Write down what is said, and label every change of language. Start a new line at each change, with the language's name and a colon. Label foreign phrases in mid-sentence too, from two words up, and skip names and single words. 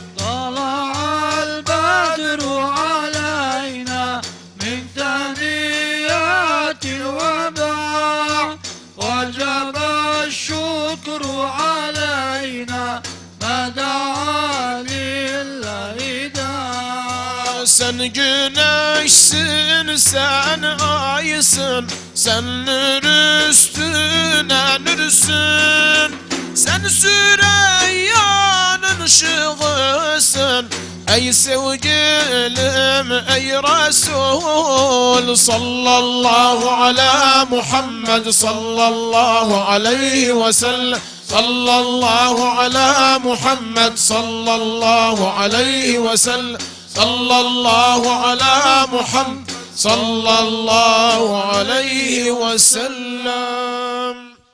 Arabic: طلع البدر علينا من ثنيات الوداع وجب الشكر علينا ما دعا لله داع
Turkish: sen güneşsin sen aysın sen nur üstüne nürsün sen Süreyya'nın ışığısın ey sevgilim ey Resul
Arabic: صلى الله على محمد صلى الله عليه وسلم صلى الله على محمد صلى الله عليه وسلم صلى الله على محمد صلى الله عليه وسلم